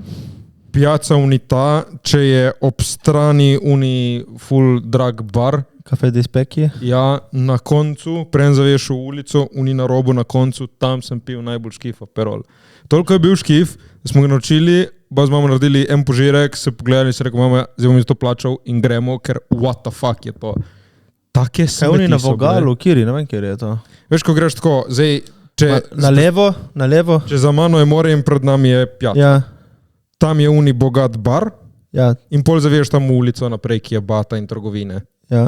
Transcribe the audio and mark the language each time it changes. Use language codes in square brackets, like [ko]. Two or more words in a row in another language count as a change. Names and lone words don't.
[sl] Piazza Unita, če je ob strani uni full drag bar. Cafe di Specchi? Ja, na koncu, preden zaveš v ulico, uni na robu na koncu, tam sem pil najbolj škif aperol. Toliko je bil škif, da smo ga naučili, pa z mamo naredili en požirek, se pogledali in se rekel, mama, zdaj bom mi to plačal in gremo, ker [en] what the fuck [sl] je to. Take smeti so. Kaj uni na vogalu, kjeri, ne vem, kjer je to. Veš, ko greš tako, zdaj, na levo. Če za mano je more in pred nami je pijača. Ja. Tam je uni bogat bar, ja. In pol zaveš tam v ulico naprej, ki je bata in trgovine. Ja.